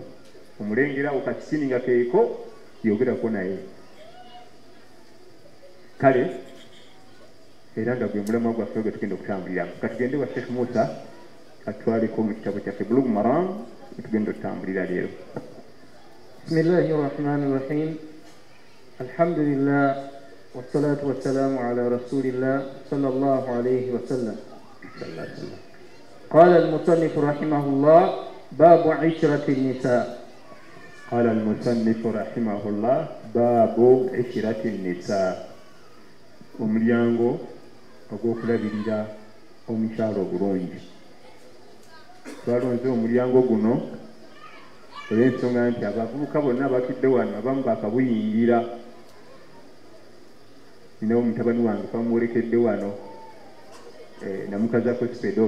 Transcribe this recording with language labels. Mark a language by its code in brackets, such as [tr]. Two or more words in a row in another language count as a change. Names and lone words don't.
[lg] Omulengerawo kasikiini nga keeko yogerako naye. Kale era nga gwe mulamwa gwaffe gwe tugenda okutambuliramu. Katugende wa Sheikh Musa atwaleko mu kitabo kyaffe Bulughul Maram tugenda okutambulira leero. [ar] بسم الله الرحمن الرحيم الحمد لله والصلاة والسلام على رسول الله صلى الله عليه وسلم. قال المصنف رحمه الله باب عشرة النساء. قال المصنف رحمه الله باب عشرة النساء. [lg] omulyango ogw'okulabirira omukyalo obulungi. Twalonze omulyango guno olw'ensonga nti abavubuka bonna abatudde wano abamu bakabuyingira. Ninawo mutabani wange twamuwolekedde wano namukazako sipedo.